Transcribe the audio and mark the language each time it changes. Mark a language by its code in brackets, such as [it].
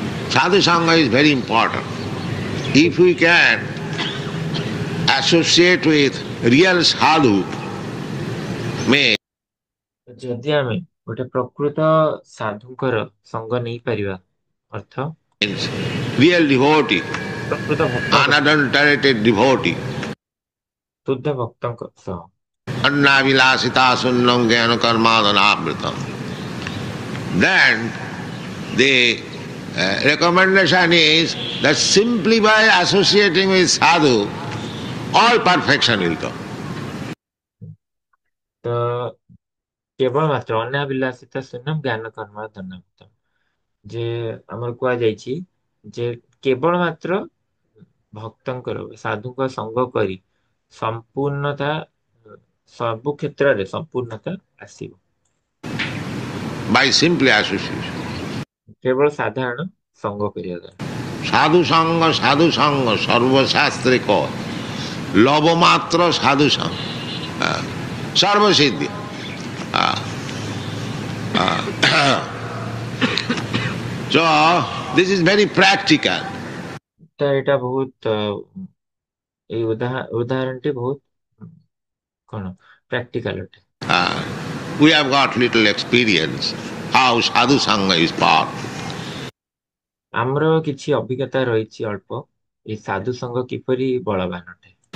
[en] Sadhu sangha is very important. If we can associate with real sadhu, may [or] ଯଦି ଆମେ ଗୋଟେ ପ୍ରକୃତ ସାଧୁଙ୍କର ସଙ୍ଗ ନେଇପାରିବା, ଅର୍ଥ [en] real devotee, [or] ପ୍ରକୃତ ଭକ୍ତଙ୍କ [en] unadulterated devotee, [or] ଶୁଦ୍ଧ ଭକ୍ତଙ୍କ ସହ, [sa] anna vilasita sunnam jnana karmadhanavritam, [en] then the recommendation is that simply by associating with sadhu, all perfection will come. [or] ତ କେବଳ ମାତ୍ର [sa] ଅନାବିଲାସିତା ଶୂନ୍ୟମ୍ ଜ୍ଞାନ କର୍ମ ଧନ୍ୟବାଦ, [or] ଯେ ଆମର କୁହାଯାଇଛି ଯେ କେବଳ ମାତ୍ର ଭକ୍ତଙ୍କର ସାଧୁଙ୍କ ସଙ୍ଗ କରି ସମ୍ପୂର୍ଣ୍ଣତା, ସବୁ କ୍ଷେତ୍ରରେ ସମ୍ପୂର୍ଣ୍ଣତା ଆସିବ। [en] By simply association. [or] କେବଳ ସାଧାରଣ ସଙ୍ଗ କରିବା ଦ୍ୱାରା। [sa] Sadhu sangha, sarva shastre ko, lava matra sadhu sangha, sarva siddhi. [en] So, this is very practical. [or] ତ ଏଇଟା ବହୁତ ଏଇ ଉଦାହରଣଟି ବହୁତ କଣ ପ୍ରାକ୍ଟିକାଲ ଅଟେ। [en] We have got little experience how sadhu sangha is powerful. [or] ଆମର କିଛି ଅଭିଜ୍ଞତା ରହିଛି ଅଳ୍ପ, ଏଇ ସାଧୁ ସଂଘ କିପରି ବଳବାନ ଅଟେ।